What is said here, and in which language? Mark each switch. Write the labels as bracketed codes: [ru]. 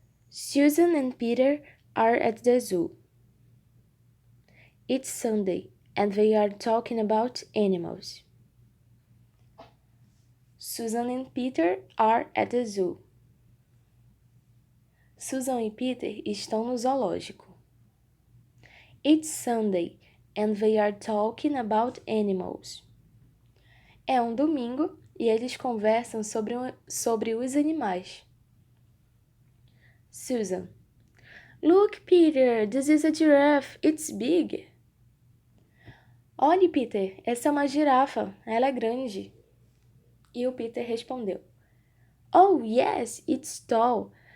[en] Susan and Peter are at the zoo. It's Sunday, and they are talking about animals. Susan and Peter are at the zoo. [pt] Susan e Peter estão no zoológico. [en] It's Sunday, and they are talking about animals. [pt] É um domingo e eles conversam sobre os animais. [en] Susan: Look, Peter, this is a giraffe. It's big. [pt] Olhe, Peter, essa é uma girafa. Ela é grande. E o Peter respondeu: [en] Oh, yes, it's tall.